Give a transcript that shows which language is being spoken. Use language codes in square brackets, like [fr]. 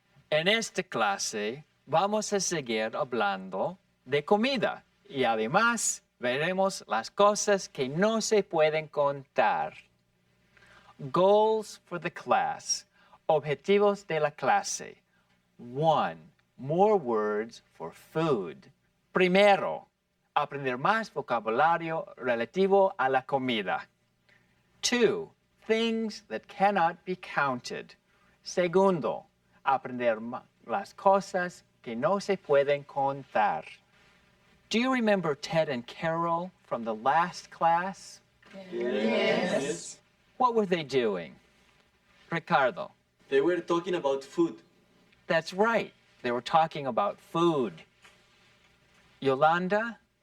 [es] En esta clase vamos a seguir hablando de comida y además veremos las cosas que no se pueden contar. [en] Goals for the class. [es] Objetivos de la clase. [en] 1. More words for food. [es] Primero, aprender más vocabulario relativo a la comida. 2. [en] Things that cannot be counted. [es] Segundo, aprender las cosas que no se pueden contar. [en] Do you remember Ted and Carol from the last class? Yes. What were they doing? Ricardo. They were talking about food. That's right. They were talking about food. Yolanda?